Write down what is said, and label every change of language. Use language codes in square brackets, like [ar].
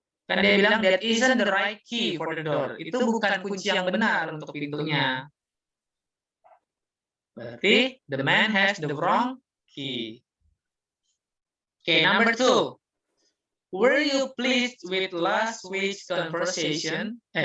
[id] Kan dia bilang [en] that isn't the right key for the door. [id] Itu bukan kunci yang benar untuk pintunya. [en] Berarti the man has the wrong key. Okay, number 2. Were you pleased with last week's convention?